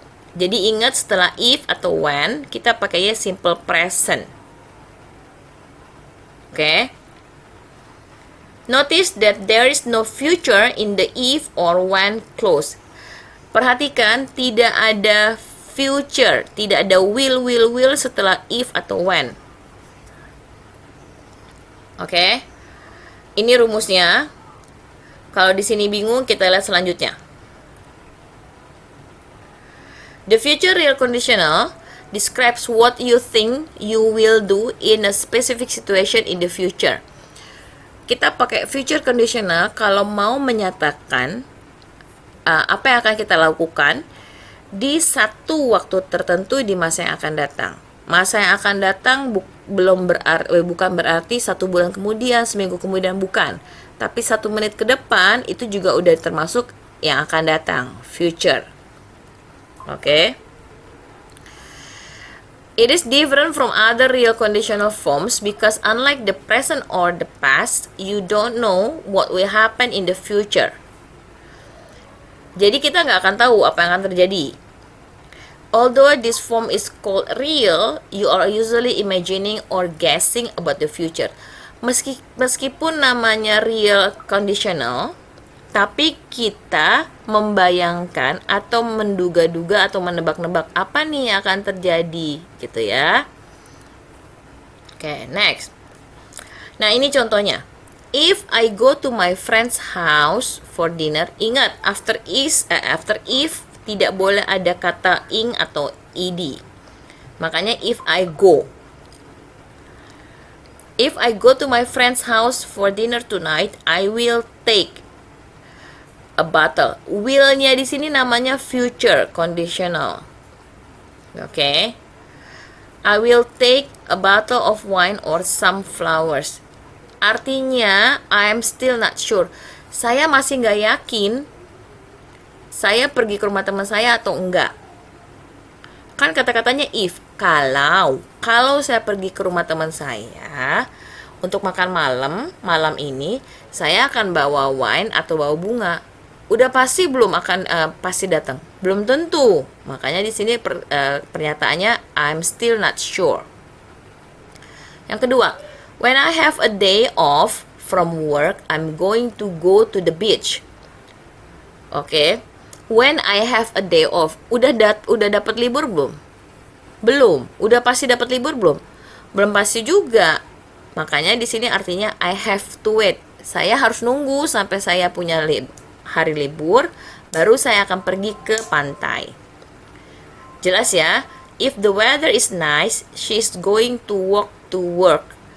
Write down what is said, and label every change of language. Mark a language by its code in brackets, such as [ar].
[id] Jadi ingat setelah if atau when kita pakainya simple present. Oke. [en] Notice that there is no future in the if or when clause. [id] Perhatikan tidak ada future, tidak ada will setelah if atau when. Oke. Ini rumusnya. Kalau di sini bingung, kita lihat selanjutnya. [en] The future real conditional describes what you think you will do in a specific situation in the future. [id] Kita pakai future conditional kalau mau menyatakan apa yang akan kita lakukan di satu waktu tertentu di masa yang akan datang. Masa yang akan datang bukan berarti 1 bulan kemudian, seminggu kemudian, bukan. Tapi 1 menit ke depan itu juga udah termasuk yang akan datang, future. Oke. [en] It is different from other real conditional forms because unlike the present or the past, you don't know what will happen in the future. [id] Jadi kita nggak akan tahu apa yang akan terjadi. [en] Although this form is called real, you are usually imagining or guessing about the future. [id] Meskipun namanya real conditional, tapi kita membayangkan atau menduga-duga atau menebak-nebak apa nih yang akan terjadi gitu ya. Oke, next. Nah, ini contohnya. [en] If I go to my friend's house for dinner, [id] ingat [en] after if [id] tidak boleh ada kata [en] ing atau ed. [id] Makanya [en] if I go. If I go to my friend's house for dinner tonight, I will take a bottle. [id] Will-nya di sini namanya future conditional. Oke. [en] I will take a bottle of wine or some flowers. [id] Artinya, [en] I'm still not sure. [id] Saya masih nggak yakin saya pergi ke rumah teman saya atau enggak. Kan kata-katanya if. Kalau saya pergi ke rumah teman saya untuk makan malam ini, saya akan bawa wine atau bawa bunga. Udah pasti belum akan pasti datang? Belum tentu. Makanya di sini pernyataannya [en] I'm still not sure. [id] Yang kedua, [en] when I have a day off from work, I'm going to go to the beach. [id] Oke. [en] When I have a day off, [id] udah dapat libur belum? Belum. Udah pasti dapat libur belum? Belum pasti juga. Makanya di sini artinya [en] I have to wait. [id] Saya harus nunggu sampai saya punya hari libur, baru saya akan pergi ke pantai. Jelas ya? [en] If the weather is nice, she's going to walk to work.